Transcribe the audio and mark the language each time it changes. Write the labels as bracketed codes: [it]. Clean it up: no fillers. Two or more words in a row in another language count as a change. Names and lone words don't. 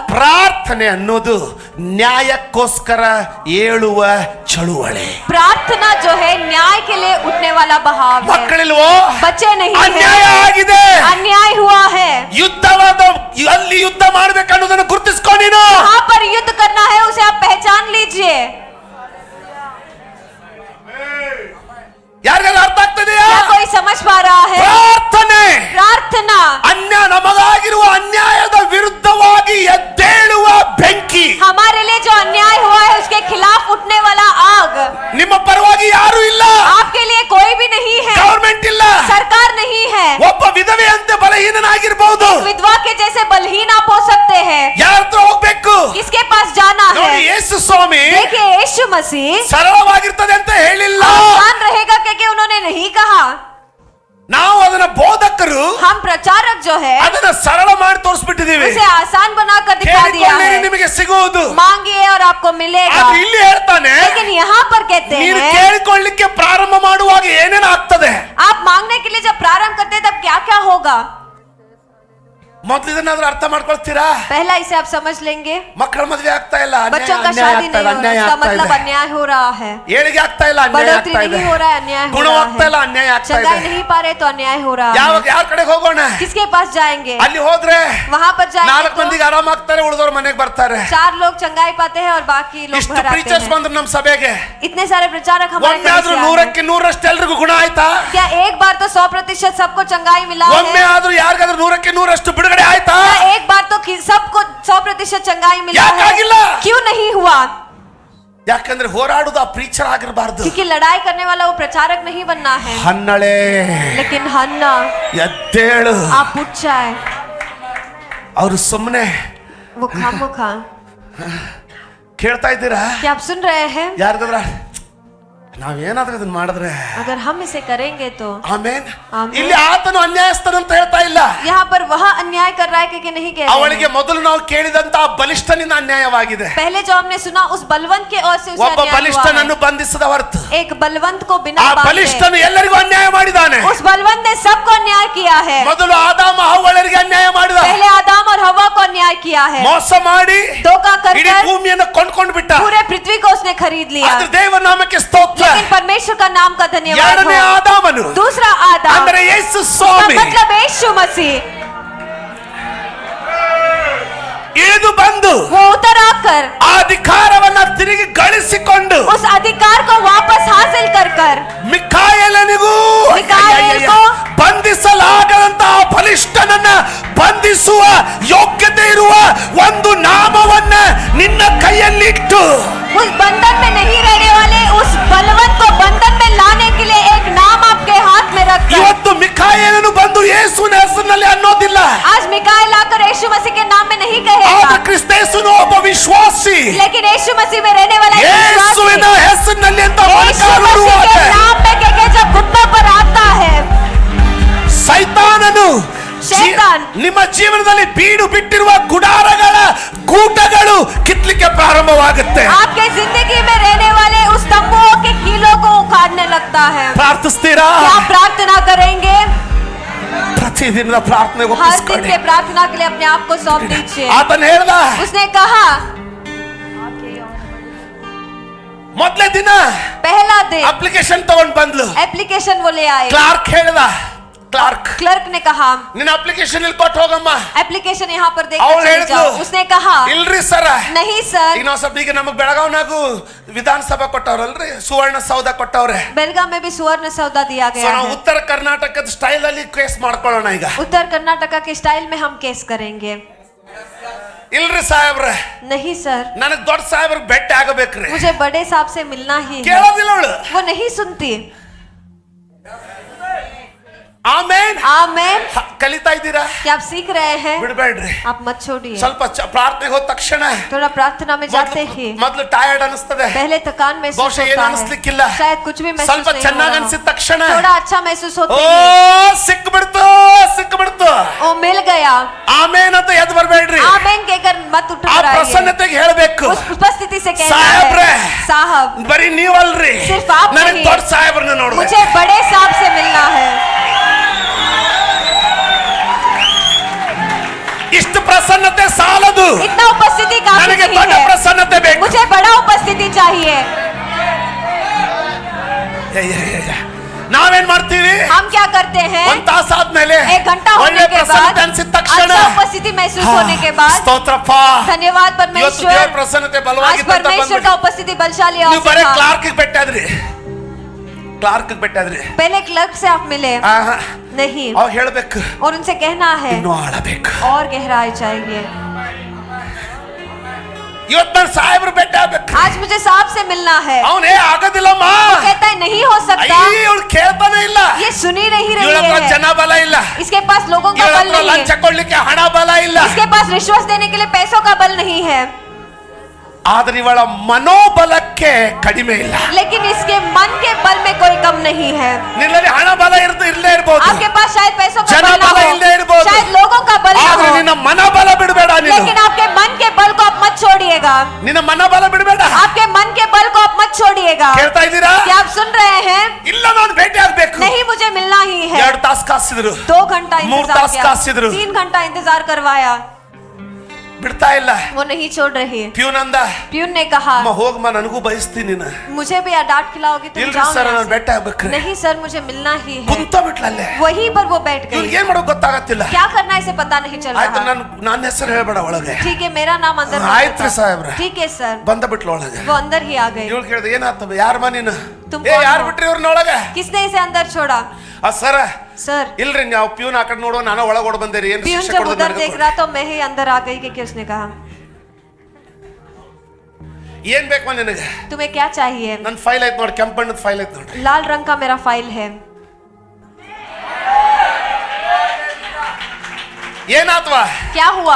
[kn] ಪ್ರಾರ್ಥನೆ ಅನ್ನೋದು ನ್ಯಾಯಕ್ಕೋಸ್ಕರ ಏಳುವ ಚಳುವಳಿ. [hi] प्रार्थना जो है न्याय के लिए उठने वाला बहाव है. [kn] ಮಕ್ಕಳಿಲ್ವೋ? [hi] बच्चे नहीं [kn] ಅನ್ಯಾಯ [hi] है, [kn] ಆಗಿದೆ. [hi] अन्याय हुआ है. [kn] ಯುದ್ಧವಾದ ಅಲ್ಲಿ ಯುದ್ಧ ಮಾಡ್ಬೇಕನ್ನೋದನ್ನು ಗುರುತಿಸ್ಕೊ ನೀನು. [hi] कहाँ पर युद्ध करना है उसे आप पहचान लीजिए. [kn] ಯಾರಿಗೆಲ್ಲ ಅರ್ಥ ಆಗ್ತದೆಯಾ? [hi] क्या कोई समझ पा रहा है? [kn] ಪ್ರಾರ್ಥನೆ [hi] प्रार्थना [kn] ನಮಗಾಗಿರುವ ಅನ್ಯಾಯದ ವಿರುದ್ಧವಾಗಿ ಎದ್ದೇಳುವ ಬೆಂಕಿ. [hi] हमारे लिए जो अन्याय हुआ है उसके खिलाफ उठने वाला आग. [kn] ನಿಮ್ಮ ಪರವಾಗಿ ಯಾರು ಇಲ್ಲ, [hi] आपके लिए कोई भी नहीं है, [kn] ಗವರ್ಮೆಂಟ್ ಇಲ್ಲ, [hi] सरकार नहीं है. [kn] ಒಬ್ಬ ವಿಧವೆಯಂತೆ ಬಲಹೀನನಾಗಿರಬಹುದು. [hi] विधवा के जैसे बलहीन आप हो सकते हैं. [kn] ಯಾರ ಹತ್ರ ಹೋಗ್ಬೇಕು? [hi] किसके पास जाना है? [kn] ನೋಡಿ, ಯೇಸು ಸ್ವಾಮಿ [hi] देखिए यीशु मसीह [kn] ಸರಳವಾಗಿರ್ತದೆ ಅಂತ ಹೇಳಿಲ್ಲ. [hi] आसान रहेगा क्योंकि उन्होंने नहीं कहा. [kn] ನಾವು ಅದನ್ನ ಬೋಧಕರು [hi] हम प्रचारक जो है [kn] ಅದನ್ನ ಸರಳ ಮಾಡಿ ತೋರಿಸ್ಬಿಟ್ಟಿದೀವಿ. [hi] उसे आसान बनाकर दिखा दिया [kn] ಕೇಳಿಕೊಳ್ಳಿರಿ, [hi] है. [kn] ನಿಮಗೆ ಸಿಗುವುದು. [hi] मांगिए और आपको मिलेगा. [kn] ಆದ್ರೆ ಇಲ್ಲಿ ಹೇಳ್ತಾನೆ, [hi] लेकिन यहाँ पर कहते [kn] ನೀನು [hi] हैं [kn] ಕೇಳಿಕೊಳ್ಳಿಕ್ಕೆ ಪ್ರಾರಂಭ ಮಾಡುವಾಗ ಏನೇನು ಆಗ್ತದೆ. [hi] आप मांगने के लिए जब प्रारंभ करते हैं तब क्या क्या होगा. [kn] ಮೊದಲು ಇದನ್ನಾದ್ರೂ ಅರ್ಥ ಮಾಡ್ಕೊಳ್ತೀರಾ? [hi] पहला इसे आप समझ लेंगे. [kn] ಮಕ್ಕಳ ಮದುವೆ ಆಗ್ತಾ ಇಲ್ಲ, [hi] बच्चों का [kn] ಅನ್ಯಾಯ [hi] शादी [kn] ಆಗ್ತಾ [hi] नहीं [kn] ಇದೆ, [hi] हो रहा, [kn] ಅನ್ಯಾಯ [hi] इसका [kn] ಆಗ್ತಾ [hi] मतलब [kn] ಇದೆ. [hi] अन्याय हो रहा है. [kn] ಏಳಿಗೆ ಆಗ್ತಾ ಇಲ್ಲ, ಅನ್ಯಾಯ [hi] बढ़ोतरी [kn] ಆಗ್ತಾ ಇದೆ. [hi] नहीं हो रहा है, अन्याय हो [kn] ಗುಣ [hi] रहा [kn] ಆಗ್ತಾ ಇಲ್ಲ, ಅನ್ಯಾಯ [hi] है. [kn] ಆಗ್ತಾ [hi] चंगाई [kn] ಇದೆ. [hi] नहीं पा रहे तो अन्याय हो रहा [kn] ಯಾವಾಗ [hi] है. [kn] ಯಾರ ಕಡೆಗೆ ಹೋಗೋಣ? [hi] किसके पास जाएंगे? [kn] ಅಲ್ಲಿ ಹೋದ್ರೆ [hi] वहां पर जाएंगे [kn] ನಾಲ್ಕು [hi] तो [kn] ಮಂದಿಗೆ ಆರಾಮ ಆಗ್ತಾರೆ, ಉಳಿದವ್ರು ಮನೆಗೆ ಬರ್ತಾರೆ. [hi] 4 लोग चंगाई पाते हैं और बाकी लोग [kn] ಇಷ್ಟು [hi] घर आते [kn] ಪ್ರೀಚರ್ಸ್ [hi] हैं. [kn] ಬಂದ್ರು ನಮ್ಮ ಸಭೆಗೆ, [hi] इतने सारे प्रचारक हमारे [kn] ಒಮ್ಮೆ [hi] कलीसिया [kn] ಆದ್ರೂ [hi] में। [kn] 100ಕ್ಕೆ 100ರಷ್ಟು ಎಲ್ರಿಗೂ ಗುಣ ಆಯ್ತಾ? [hi] क्या एक बार तो 100% सबको चंगाई मिला [kn] ಒಮ್ಮೆ [hi] है? [kn] ಆದ್ರೂ ಯಾರಿಗಾದ್ರೂ 100ಕ್ಕೆ 100ರಷ್ಟು ಬಿಡುಗಡೆ ಆಯ್ತಾ? [hi] क्या एक बार तो सबको 100% चंगाई मिला [kn] ಯಾಕೆ [hi] है? [kn] ಆಗಿಲ್ಲ? [hi] क्यों नहीं हुआ? [kn] ಯಾಕಂದ್ರೆ ಹೋರಾಡುದು ಆ ಪ್ರೀಚರ್ ಆಗಿರಬಾರ್ದು. [hi] क्योंकि लड़ाई करने वाला वो प्रचारक नहीं बनना है. [kn] ಹನ್ನಳೆ [hi] लेकिन हन्ना [kn] ಎದ್ದೇಳು. [hi] आप उठ जाए. [kn] ಅವರು ಸುಮ್ಮನೆ [hi] वो खामोखा. [kn] ಕೇಳ್ತಾ ಇದ್ದೀರಾ? [hi] क्या आप सुन रहे हैं? [kn] ಯಾರಿಗಾದ್ರ ನಾವೇನಾದ್ರೂ ಇದನ್ನ ಮಾಡಿದ್ರೆ [hi] अगर हम इसे करेंगे तो [kn] ಆಮೇನ್. ಆಮೇನ್. ಇಲ್ಲಿ ಆತನು ಅನ್ಯಾಯಸ್ಥನಂತ ಹೇಳ್ತಾ ಇಲ್ಲ. [hi] यहाँ पर वह अन्याय कर रहा है कि नहीं कह रहे [kn] ಅವಳಿಗೆ [hi] हैं. [kn] ಮೊದಲು ನಾವು ಕೇಳಿದಂತ ಬಲಿಷ್ಠನಿಂದ ಅನ್ಯಾಯವಾಗಿದೆ. [hi] पहले जो हमने सुना उस बलवंत के ओर से उसे [kn] ಒಬ್ಬ [hi] अन्याय हुआ [kn] ಬಲಿಷ್ಠನನ್ನು [hi] है. [kn] ಬಂಧಿಸದ ಹೊರತು [hi] एक बलवंत को [kn] ಆ [hi] बिना बांधे [kn] ಬಲಿಷ್ಠನು ಎಲ್ಲರಿಗೂ ಅನ್ಯಾಯ ಮಾಡಿದಾನೆ. [hi] उस बलवंत ने सबको अन्याय किया है. [kn] ಮೊದಲು ಆದಾಮ ಹವ್ವಳರಿಗೆ ಅನ್ಯಾಯ ಮಾಡಿದ, [hi] पहले आदम और हवा को अन्याय किया है. [kn] ಮೋಸ ಮಾಡಿ [hi] धोखा कर [kn] ಇಡೀ ಭೂಮಿಯನ್ನು ಕೊಂಡ್ಕೊಂಡು ಬಿಟ್ಟ. [hi] पूरे पृथ्वी को उसने खरीद लिया. [kn] ಆದ್ರೆ ದೇವರ ನಾಮಕ್ಕೆ ಸ್ತೋತ್ರ. [hi] लेकिन परमेश्वर का नाम का धन्यवाद [kn] ಎರಡನೇ [hi] हो. [kn] ಆದಾಮನು [hi] दूसरा आदम [kn] ಅಂದ್ರೆ ಯೇಸು [hi] का [kn] ಸ್ವಾಮಿ [hi] मतलब यीशु मसीह [kn] ಇಳಿದು ಬಂದು [hi] वो उतर आकर [kn] ಆ ಅಧಿಕಾರವನ್ನ ತಿರುಗಿ ಗಳಿಸಿಕೊಂಡು [hi] उस अधिकार को वापस हासिल कर कर [kn] ಮಿಕಾಯೇಲನಿಗೂ [hi] ಮಿಕಾಯೇಲ್ ಕೋ [kn] ಬಂಧಿಸಲಾಗದಂತಹ ಬಲಿಷ್ಠನನ್ನ ಬಂಧಿಸುವ ಯೋಗ್ಯತೆ ಇರುವ ಒಂದು ನಾಮವನ್ನ ನಿನ್ನ ಕೈಯಲ್ಲಿಟ್ಟು [hi] उस बंधन में नहीं रहने वाले उस बलवंत को बंधन में लाने के लिए एक नाम आपके हाथ में रख कर [kn] ಇವತ್ತು ಮಿಕಾಯೇಲನು ಬಂದು ಯೇಸುವಿನ ಹೆಸರಿನಲ್ಲಿ ಅನ್ನೋದಿಲ್ಲ. [hi] आज मिकाएल आकर यीशु मसीह के नाम में नहीं कहेगा, [kn] ಆದ್ರೆ ಕ್ರಿಸ್ತೇಸುನು ಒಬ್ಬ ವಿಶ್ವಾಸಿ [hi] लेकिन यीशु मसीह में रहने वाला एक [kn] ಯೇಸುವಿನ [hi] विश्वासी [kn] ಹೆಸರಿನಲ್ಲಿ ಅಂತ [hi] यीशु मसीह के नाम में कह के जब घुटनों पर आता है [kn] ಸೈತಾನನು [hi] ಶೈತಾನ್ [kn] ನಿಮ್ಮ ಜೀವನದಲ್ಲಿ ಬೀಡು ಬಿಟ್ಟಿರುವ ಗುಡಾರಗಳ ಕೂಟಗಳು ಕಿತ್ಲಿಕ್ಕೆ ಪ್ರಾರಂಭವಾಗುತ್ತೆ. [hi] आपके जिंदगी में रहने वाले उस तंबुओं के कीलों को उखाड़ने लगता है. [kn] ಪ್ರಾರ್ಥಿಸ್ತೀರಾ? [hi] क्या प्रार्थना करेंगे? [kn] ಪ್ರತಿದಿನದ ಪ್ರಾರ್ಥನೆ [hi] हर दिन [kn] ಒಪ್ಪಿಸ್ಕೊಳ್ಳಿ. [hi] के प्रार्थना के लिए अपने आप को सौंप दीजिए. [kn] ಆತನ ಹೇಳ್ದ, [hi] उसने कहा [kn] ಮೊದಲೇ ದಿನ [hi] पहला दिन [kn] ಅಪ್ಲಿಕೇಶನ್ ತಗೊಂಡ್ ಬಂದ್ಲು. [hi] एप्लीकेशन वो ले आए. [kn] ಕ್ಲಾರ್ಕ್ ಹೇಳ್ದ, ಕ್ಲಾರ್ಕ್ [hi] क्लर्क ने कहा [kn] ನಿನ್ನ ಅಪ್ಲಿಕೇಶನ್ ಇಲ್ಲಿ ಕೊಟ್ಟು ಹೋಗಮ್ಮ. [hi] एप्लीकेशन यहाँ पर देकर [kn] ಅವ್ಳು [hi] चले [kn] ಹೇಳಿದ್ಲು, [hi] जाओ. उसने कहा [kn] ಇಲ್ರಿ ಸರ್, [hi] नहीं सर, [kn] ಈಗ ನಾವು ಸ್ವಲ್ಪ ಈಗ ನಮಗ್ ಬೆಳಗಾವ್ನಾಗು ವಿಧಾನಸಭಾ ಕೊಟ್ಟವ್ರಲ್ರಿ, ಸುವರ್ಣ ಸೌಧ ಕೊಟ್ಟವ್ರೆ. [hi] बेलगाम में भी सुवर्ण सौदा दिया [kn] ಸೊ [hi] गया [kn] ನಾವು [hi] है. [kn] ಉತ್ತರ ಕರ್ನಾಟಕದ ಸ್ಟೈಲ್ ಅಲ್ಲಿ ಕೇಸ್ ಮಾಡ್ಕೊಳ್ಳೋಣ ಈಗ. [hi] उत्तर कर्नाटका के स्टाइल में हम केस करेंगे. [kn] ಇಲ್ರಿ ಸಾಹೇಬ್ರೆ, [hi] नहीं सर, [kn] ನನಗ್ ದೊಡ್ಡ ಸಾಹೇಬ್ರಿಗೆ ಭೇಟಿ ಆಗಬೇಕ್ರಿ. [hi] मुझे बड़े साहब से मिलना ही है. [kn] ಕೇಳೋದಿಲ್ಲ ಅವಳು. [hi] वो नहीं सुनती. [kn] ಆಮೇನ್ [hi] आमेन. [kn] ಕಲಿತಾ ಇದ್ದೀರಾ? [hi] क्या आप सीख रहे हैं? [kn] ಬಿಡ್ಬೇಡ್ರಿ. [hi] आप मत छोड़िए. [kn] ಸ್ವಲ್ಪ ಪ್ರಾರ್ಥನೆಗೆ ಹೋದ ತಕ್ಷಣ [hi] थोड़ा प्रार्थना में जाते ही [kn] ಮೊದಲು ಟಯರ್ಡ್ ಅನಿಸ್ತದೆ, [hi] पहले थकान महसूस [kn] ಬಹುಶಃ ಏನು [hi] होता है. [kn] ಅನಿಸ್ಲಿಕ್ಕಿಲ್ಲ. [hi] शायद कुछ भी महसूस [kn] ಸ್ವಲ್ಪ [hi] नहीं हो [kn] ಚೆನ್ನಾಗಿ [hi] रहा [kn] ಅನಿಸಿದ [hi] हो. [kn] ತಕ್ಷಣ [hi] थोड़ा अच्छा महसूस [kn] ಓ [hi] होते ही [kn] ಸಿಕ್ಬಿಡ್ತು ಸಿಕ್ಬಿಡ್ತು [hi] वो मिल गया. [kn] ಆಮೇನ್ ಅಂತ ಎದ್ದು ಬರ್ಬೇಡ್ರಿ. [hi] आमेन कहकर मत उठ [kn] ಆ [hi] कर आइए. [kn] ಪ್ರಸನ್ನತೆಗೆ ಹೇಳ್ಬೇಕು, [hi] उस उपस्थिति से कहना [kn] साहबरे, [hi] है, साहब [kn] ಬರೀ ನೀವಲ್ರಿ, [hi] सिर्फ आप [kn] ನನಗೆ [hi] नहीं, [kn] ದೊಡ್ಡ ಸಾಹೇಬ್ರನ್ನ ನೋಡ್ಬೇಕು. [hi] मुझे बड़े साहब से मिलना है. [kn] ಇಷ್ಟು ಪ್ರಸನ್ನತೆ ಸಾಲದು, [hi] इतना उपस्थिति काफी [kn] ನನಗೆ [hi] नहीं [kn] ದೊಡ್ಡ [hi] है. [kn] ಪ್ರಸನ್ನತೆ ಬೇಕು. [hi] मुझे बड़ा उपस्थिति चाहिए. [kn] ನಾವೇನ್ ಮಾಡ್ತೀವಿ? [hi] हम क्या करते हैं? [kn] ಒಂದ್ ತಾಸ ಆದ್ಮೇಲೆ [hi] 1 घंटा [kn] ಒಳ್ಳೆ [hi] होने के [kn] ಪ್ರಸನ್ನತೆ [hi] बाद [kn] ಅನ್ಸಿದ ತಕ್ಷಣ [hi] अच्छा उपस्थिति महसूस होने के बाद [kn] ಸ್ತೋತ್ರಪ್ಪ, [hi] धन्यवाद [kn] ಇವತ್ತು [hi] परमेश्वर. [kn] ದೇವರ ಪ್ರಸನ್ನತೆ [hi] आज [kn] ಬಲವಾಗಿತ್ತು ಅಂತ [hi] परमेश्वर का उपस्थिति बलशाली और [kn] ನೀವು ಬರೀ [hi] था. [kn] ಕ್ಲಾರ್ಕ್ ಬೆಟ್ಟಾದ್ರಿ, ಕ್ಲಾರ್ಕ್ ಬೆಟ್ಟಾದ್ರಿ. [hi] पहले क्लर्क से आप मिले नहीं, [kn] ಅವ್ರು ಹೇಳ್ಬೇಕು, [hi] और उनसे कहना है [kn] ಇನ್ನೂ ಆಳಬೇಕು. [hi] और गहराई चाहिए. [kn] ಇವತ್ತು ನಾನು ಸಾಹೇಬ್ರು ಬೆಟ್ಟ ಆಗ್ಬೇಕು. [hi] आज मुझे साहब से मिलना है. [kn] ಅವನೇ ಆಗೋದಿಲ್ಲಮ್ಮ, [hi] कहता है नहीं हो सकता. [kn] ಇವಳು ಕೇಳ್ತಾನೆ ಇಲ್ಲ, [hi] ये सुनी नहीं [kn] ಇವಳ [hi] रही [kn] ಹತ್ರ [hi] है. [kn] ಜನ ಬಲ ಇಲ್ಲ, [hi] इसके पास लोगों का [kn] ಇವಳ [hi] बल [kn] ಹತ್ರ [hi] नहीं [kn] ಲಂಚ [hi] है. [kn] ಕೊಡ್ಲಿಕ್ಕೆ ಹಣ ಬಲ ಇಲ್ಲ. [hi] इसके पास रिश्वत देने के लिए पैसों का बल नहीं है. [kn] ಆದ್ರೆ ಇವಳ ಮನೋಬಲಕ್ಕೆ ಕಡಿಮೆ ಇಲ್ಲ. [hi] लेकिन इसके मन के बल में कोई कम नहीं है. [kn] ನಿನ್ನಲ್ಲಿ ಹಣ ಬಲ ಇಲ್ಲದೆ ಇರಬಹುದು, [hi] आपके पास शायद पैसों का [kn] जन [hi] बल ना [kn] ಬಲ ಇಲ್ಲೆ [hi] हो, [kn] इरबहुदु. [hi] शायद लोगों का बल ना [kn] ಆದ್ರೆ [hi] हो, [kn] ನಿನ್ನ ಮನೋಬಲ ಬಿಡಬೇಡ. ನೀನು [hi] लेकिन आपके मन के बल को आप मत छोड़िएगा. [kn] ನಿನ್ನ ಮನೋಬಲ ಬಿಡಬೇಡ. [hi] आपके मन के बल को आप मत छोड़िएगा. [kn] ಕೇಳ್ತಾ ಇದ್ದೀರಾ? [hi] क्या आप सुन रहे हैं? [kn] ಇಲ್ಲ, ನಾನು ಭೇಟಿ ಆಗ್ಬೇಕು. [hi] नहीं, मुझे मिलना ही है. [kn] 2 ತಾಸು ಕಾಸಿದ್ರು, [hi] 2 घंटा [kn] 3 [hi] इंतजार [kn] ತಾಸು [hi] किया, [kn] ಕಾಸಿದ್ರು, [hi] 3 घंटा इंतजार करवाया, [kn] ಬಿಡ್ತಾ ಇಲ್ಲ. [hi] वो नहीं छोड़ रही. [kn] ಪ್ಯೂನ್ ಅಂದ, [hi] प्यून ने कहा [kn] ಅಮ್ಮ ಹೋಗಮ್ಮ, ನನಗೂ ಬಯಸ್ತೀನಿ ನೀನು. [hi] मुझे भी डांट खिलाओगी तुम? [kn] ಇಲ್ರಿ [hi] जाओ [kn] ಸರ್, [hi] यहाँ [kn] ನಾನು [hi] से. [kn] ಭೇಟಿ ಆಗ್ಬೇಕ್ರಿ. [hi] नहीं सर, मुझे मिलना ही है. [kn] ಕುಂತ ಬಿಟ್ಲಲ್ಲೇ. [hi] वहीं पर वो बैठ [kn] ಇವ್ರಿಗೆ [hi] गई. [kn] ಏನ್ ಮಾಡೋದು ಗೊತ್ತಾಗತ್ತಿಲ್ಲ. [hi] क्या करना है इसे पता नहीं चल [kn] ಆಯ್ತು, [hi] रहा. [kn] ನನ್ನ ಹೆಸರು ಹೇಳ್ಬೇಡ ಒಳಗೆ. [hi] ठीक है, मेरा नाम अंदर मत [kn] ಆಯ್ತ್ರಿ [hi] बता. [kn] ಸಾಹೇಬ್ರ. [hi] ठीक है सर. [kn] ಬಂದ ಬಿಟ್ಲು ಒಳಗೆ. [hi] वो अंदर ही आ गई. [kn] ಇವಳು ಕೇಳಿದೆ, ಏನಾಗ್ತವೆ, ಯಾರಮ್ಮ ನೀನು? [hi] तुम [kn] ಏ [hi] कौन [kn] ಯಾರು [hi] हो? [kn] ಬಿಟ್ರಿ ಇವ್ರನ್ನ ಒಳಗೆ? [hi] किसने इसे अंदर छोड़ा? [kn] ಸರ [hi] सर, [kn] ಇಲ್ರಿ, ನಾವು ಪ್ಯೂನ್ ಆ ಕಡೆ ನೋಡೋ, ನಾನು ಒಳಗೆ ಓಡ್ ಬಂದೇರಿ, ಏನ್ [hi] प्यून [kn] ಶಿಕ್ಷೆ [hi] जब [kn] ಕೊಡೋದು [hi] उधर [kn] ನನಗೆ [hi] देख [kn] ಕೊಡು. [hi] रहा तो मैं ही अंदर आ गई कि उसने कहा [kn] ಏನ್ ಬೇಕು ನಿನಗೆ? [hi] तुम्हें क्या चाहिए? [kn] ನನ್ನ ಫೈಲ್ ಐತ್ ನೋಡಿ, ಕೆಂಪು ಬಣ್ಣದ ಫೈಲ್ ಐತ್ ನೋಡಿ. [hi] लाल रंग का मेरा फाइल है. [kn] ಏನಾತ್ವಾ? [hi] क्या हुआ?